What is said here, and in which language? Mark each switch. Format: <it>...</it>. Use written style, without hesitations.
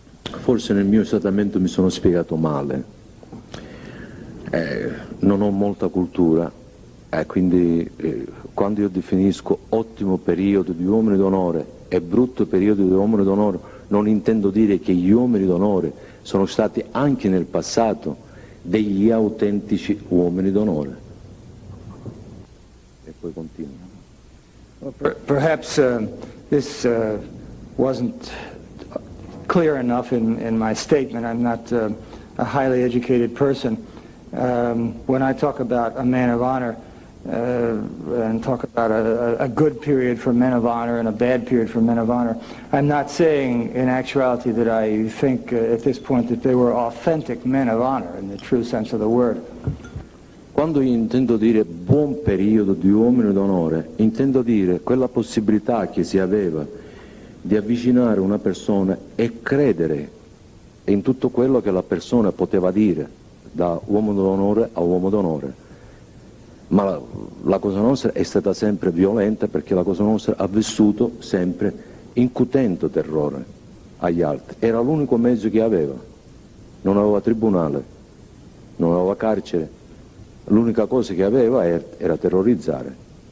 <it>Forse nel mio trattamento mi sono spiegato male, non ho molta cultura, quindi quando io definisco ottimo periodo di uomini d'onore e brutto periodo di uomini d'onore, non intendo dire che gli uomini d'onore sono stati anche nel passato degli autentici uomini d'onore. E poi continua.</it> <en>Well, perhaps this wasn't clear enough in my statement. I'm not a highly educated person. When I talk about a man of honor and talk about a good period for men of honor and a bad period for men of honor, I'm not saying in actuality that I think at this point that they were authentic men of honor in the true sense of the word.</en> <it>Quando io intendo dire buon periodo di uomini d'onore, intendo dire quella possibilità che si aveva di avvicinare una persona e credere in tutto quello che la persona poteva dire, da uomo d'onore a uomo d'onore, ma la Cosa Nostra è stata sempre violenta perché la Cosa Nostra ha vissuto sempre incutendo terrore agli altri, era l'unico mezzo che aveva, non aveva tribunale, non aveva carcere, l'unica cosa che aveva era terrorizzare.</it>